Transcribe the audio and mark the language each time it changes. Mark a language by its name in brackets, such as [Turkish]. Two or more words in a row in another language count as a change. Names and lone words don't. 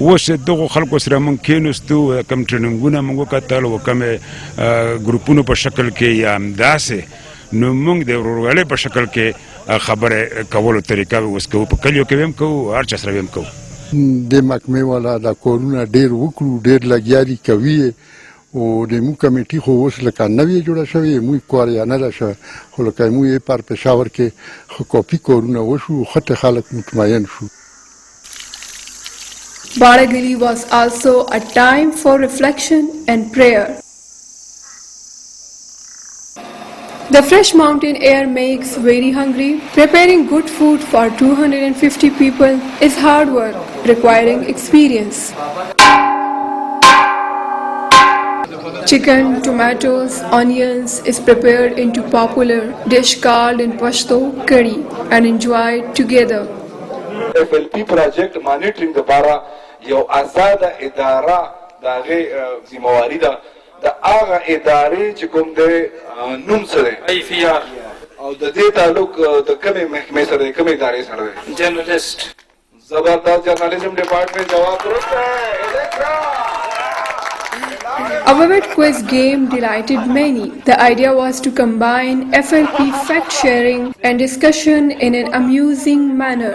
[Pashto] اوس دغو خلکو سره موږ کېناستو کوم ټریننګونه موږ وکتل او کومې ګروپونو په شکل کې یا همداسې نو موږ د ورورولۍ په شکل کې خبرې کولو طریقه اوس کوو په کلیو کې هم کوو هر چا سره هم کوو د محکمې والا دا کارونه ډېر وکړو ډېر لګیا دي کوي او د موږ کمیټي خو اوس لکه نوې جوړه شوې موږ کار یا نه ده شوی خو لکه موږ یې پر پېښور کې ښه کافي کارونه وشو ښه خلک مطمئن شو [English] Badagali was also a time for reflection and prayer. The fresh mountain air makes very hungry. Preparing good food for 250 people is hard work, requiring experience. Chicken, tomatoes, onions is prepared into popular dish called in Pashto curry and enjoyed together. FLP project monitoring [Pashto] لپاره یو آزاده اداره د هغې ذمهواري ده د هغه ادارې چې کوم دی نوم څه دی IFR او د دې تعلق د کومې محکمې سره دی کومې ادارې سره دی جرنالست زبردست [English] journalism department [Pashto] جواب درست دی [English] A vivid quiz game delighted many. The idea was to combine FLP fact-sharing and discussion in an amusing manner.